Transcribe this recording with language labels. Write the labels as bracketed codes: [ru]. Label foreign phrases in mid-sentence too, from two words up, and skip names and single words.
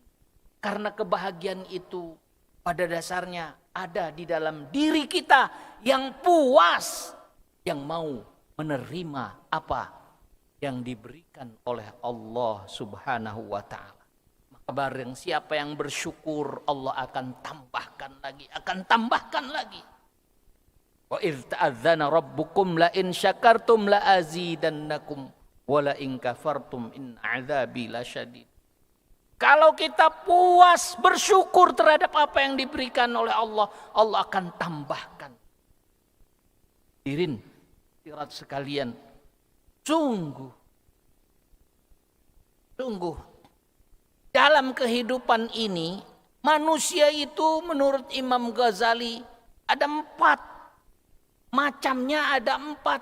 [id] Karena kebahagiaan itu pada dasarnya ada di dalam diri kita yang puas, yang mau menerima apa yang diberikan oleh Allah [ar] سبحانه وتعالى. [id] Barang siapa yang bersyukur, Allah akan tambahkan lagi, akan tambahkan lagi. [ar] وَإِذْ تَأَذَّنَ رَبُّكُمْ لَئِن شَكَرْتُمْ لَأَزِيدَنَّكُمْ وَلَئِن كَفَرْتُمْ إِنَّ عَذَابِي لَشَدِيدٌ. [id] Kalau kita puas bersyukur terhadap apa yang diberikan oleh Allah, Allah akan tambahkan. Hadirin hadirat sekalian, sungguh dalam kehidupan ini manusia itu menurut Imam Ghazali ada 4 macamnya, ada 4.